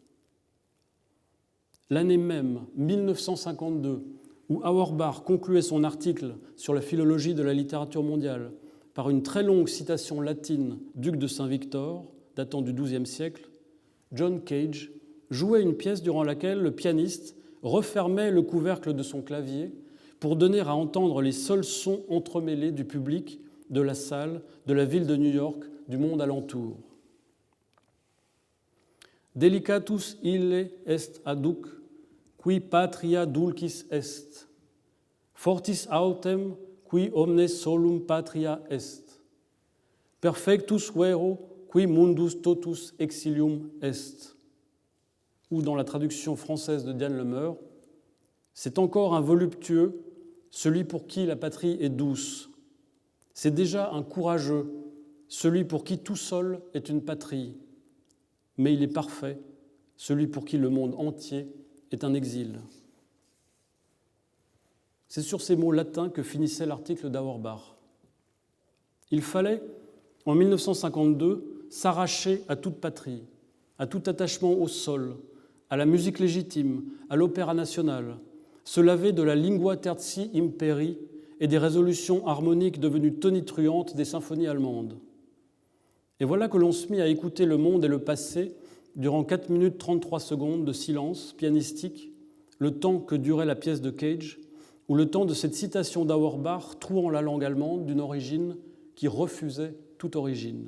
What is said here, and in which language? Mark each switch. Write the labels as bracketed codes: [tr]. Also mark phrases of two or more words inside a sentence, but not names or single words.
[fr] L'année même, 1952, où Auerbach concluait son article sur la philologie de la littérature mondiale par une très longue citation latine d'Hugues de Saint-Victor, datant du XIIe siècle, John Cage jouait une pièce durant laquelle le pianiste refermait le couvercle de son clavier pour donner à entendre les seuls sons entremêlés du public, de la salle, de la ville de New York, du monde alentour. [la] Delicatus ille est aduc, qui patria dulcis est, fortis autem, qui omnes solum patria est, perfectus vero, qui mundus totus exilium est. [fr] Ou dans la traduction française de Diane Lemeur, c'est encore un voluptueux, celui pour qui la patrie est douce. C'est déjà un courageux, celui pour qui tout seul est une patrie. Mais il est parfait, celui pour qui le monde entier est un exil. C'est sur ces mots latins que finissait l'article d'Auerbach. Il fallait, en 1952, s'arracher à toute patrie, à tout attachement au sol, à la musique légitime, à l'opéra national, se laver de la [la] lingua tertii imperi [fr] et des résolutions harmoniques devenues tonitruantes des symphonies allemandes. Et voilà que l'on se mit à écouter le monde et le passé durant 4 minutes 33 secondes de silence pianistique, le temps que durait la pièce de Cage, ou le temps de cette citation d'Auerbach trouant la langue allemande d'une origine qui refusait toute origine.